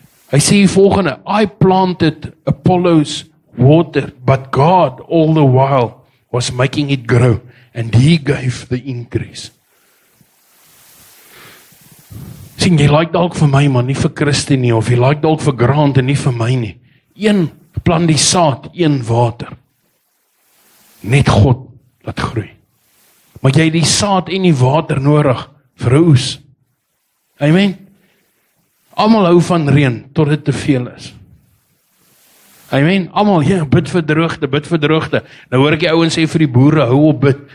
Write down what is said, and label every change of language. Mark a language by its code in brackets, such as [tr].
[af] Hy sê die volgende, [en] I planted Apollos water, but God all the while was making it grow, and He gave the increase. [af] Sien, jy like dalk vir my, maar nie vir Christie nie, of jy like dalk vir Grant en nie vir my nie. Een plant die saad, een water. Net God laat groei. Maar jy het die saad en die water nodig vir 'n oes. Amen. Almal hou van reën tot dit te veel is. Amen. Almal, ja, bid vir droogte. Nou hoor ek die ouens sê vir die boere, hou op bid.